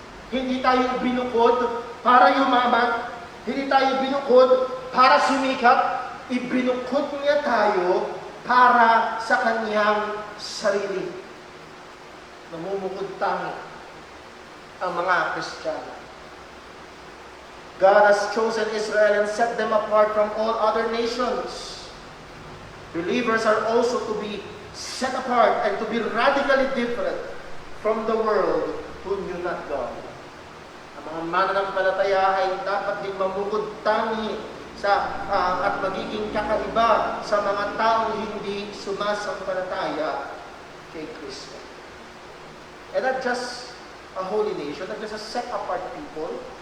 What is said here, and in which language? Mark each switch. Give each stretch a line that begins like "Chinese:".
Filipino: Hindi tayo ibinukod para yumaman. Hindi tayo ibinukod para sumikat. Ibinukod niya tayo para sa kanyang sarili. Namumukod tangi ang mga Kristiyano.
English: God has chosen Israel and set them apart from all other nations. Believers are also to be set apart and to be radically different from the world who knew not God.
Filipino: Ang mga mananampalataya ay dapat din mamukod tangi at magiging kakaiba sa mga taong hindi sumasampalataya kay Kristo.
English: And not just a holy nation, not just a set-apart people.